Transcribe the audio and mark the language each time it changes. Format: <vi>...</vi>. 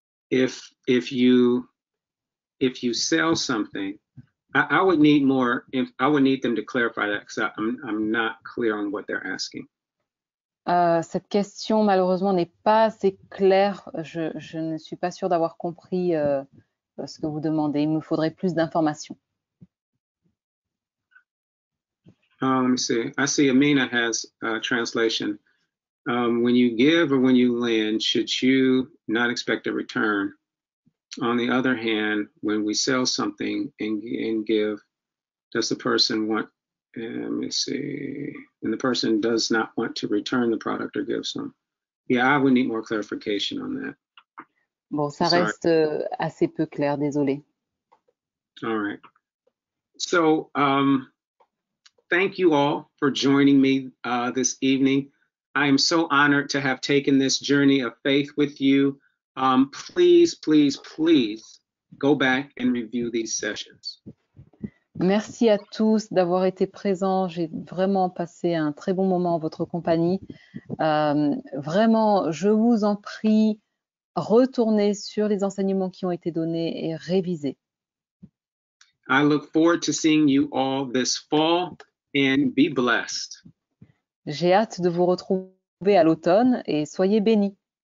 <en>If you sell something, I would need more. I would need them to clarify that because I'm not clear on what they're asking.</en> <fr>Cette question, malheureusement, n'est pas assez claire. Je ne suis pas sûre d'avoir compris ce que vous demandez. Il me faudrait plus d'informations.</fr> <en>Let me see. I see Amina has a translation. When you give or when you lend, should you not expect a return? On the other hand, when we sell something and give, does the person want, let me see, and the person does not want to return the product or give some? Yeah, I would need more clarification on that.</en> <fr>Bon, ça reste assez peu clair, désolé.</fr> <en>All right. So, thank you all for joining me this evening. I am so honored to have taken this journey of faith with you. Please, please, please go back and review these sessions.</en> <fr>Merci à tous d'avoir été présents. J'ai vraiment passé un très bon moment en votre compagnie. Vraiment, je vous en prie, retournez sur les enseignements qui ont été donnés et révisez.</fr> <en>I look forward to seeing you all this fall and be blessed.</en> <fr>J'ai hâte de vous retrouver à l'automne et soyez bénis.</fr>